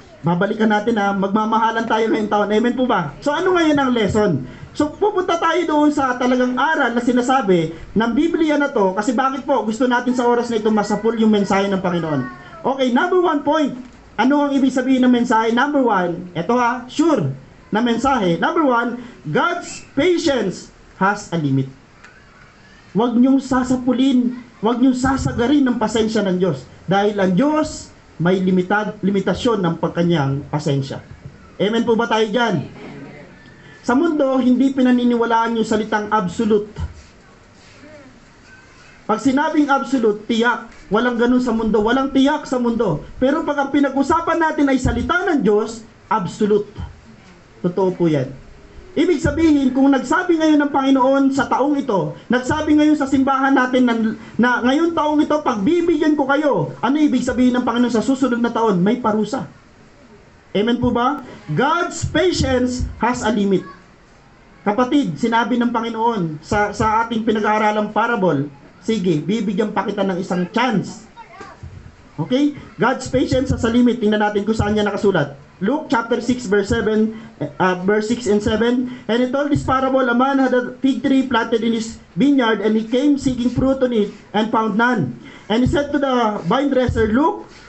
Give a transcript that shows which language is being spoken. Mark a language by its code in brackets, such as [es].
[tl] Babalikan natin magmamahalan tayo ngayong taon. Amen po ba? So ano ngayon ang lesson? So pupunta tayo doon sa talagang aral na sinasabi ng Biblia na to kasi bakit po gusto natin sa oras na ito masapul yung mensahe ng Panginoon. Okay, number 1 point. Ano ang ibig sabihin ng mensahe? Number 1, ito sure na mensahe. [en] Number 1, God's patience has a limit. [tl] Huwag niyong sasapulin, huwag niyong sasagarin ng pasensya ng Diyos. Dahil ang Diyos may limitasyon ng pagkanyang pasensya. Amen po ba tayo dyan? Sa mundo, hindi pinaniniwalaan yung salitang absolute. Pag sinabing absolute, tiyak. Walang ganun sa mundo. Walang tiyak sa mundo. Pero pag ang pinag-usapan natin ay salita ng Diyos, absolute. Totoo po yan. Ibig sabihin, kung nagsabi ngayon ng Panginoon sa taong ito, nagsabi ngayon sa simbahan natin na ngayon taong ito, pagbibigyan ko kayo, ano ibig sabihin ng Panginoon sa susunod na taon? May parusa. Amen po ba? [en] God's patience has a limit. [tl] Kapatid, sinabi ng Panginoon sa ating pinag-aaralang parable, sige, bibigyan pa kita ng isang chance. Okay? [en] God's patience has a limit. [tl] Tingnan natin kung saan niya nakasulat. [en] Luke chapter 6 verse 6 and 7. And he told this parable, a man had a fig tree planted in his vineyard, and he came seeking fruit on it and found none. And he said to the vine dresser, look,